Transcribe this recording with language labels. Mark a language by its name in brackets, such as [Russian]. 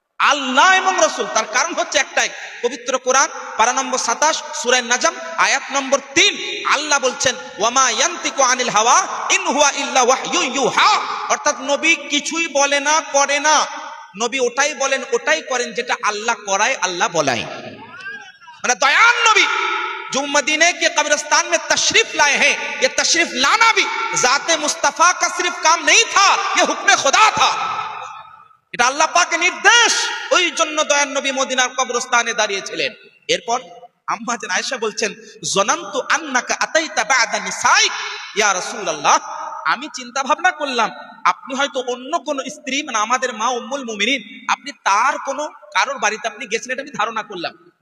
[Bangla] আল্লাহ এবং রাসূল, তার কারণ হচ্ছে একটাই, পবিত্র কোরআন পারা নম্বর 27 সূরা নাজম আয়াত নম্বর 3, আল্লাহ বলছেন [Arabic] ওয়ামা ইয়ানতিকু আনিল হাওয়া ইন হুয়া ইল্লা ওয়াহয়ু ইউহা, [Bangla] অর্থাৎ নবী কিছুই বলে না, করে না, নবী ওটাই বলেন ওটাই করেন যেটা আল্লাহ করায়, আল্লাহ বলায়। মানে দয়ান নবী [Hindi] जो मदीने के कब्रिस्तान में तशरीफ लाए हैं, ये तशरीफ लाना भी जाते मुस्तफा का सिर्फ काम नहीं था, ये हुक्म खुदा था, [Bangla] এটা আল্লাহ পাকের নির্দেশ। ওই জন্য দয়ার নবী মদিনার কবরস্থানে দাঁড়িয়েছিলেন। এরপর আম্মা জান আয়েশা বলছেন [Arabic] জনান্তু আন্নাকা আতাইতা বা'দা নিসাইক ইয়া রাসূলুল্লাহ, [Bangla] আমি চিন্তা ভাবনা করলাম আপনি হয়তো অন্য কোন স্ত্রী, মানে আমাদের মা উম্মুল মুমিনিন, আপনি তার কোন কারোর বাড়িতে আপনি গেছেন, এটা আমি ধারণা করলাম।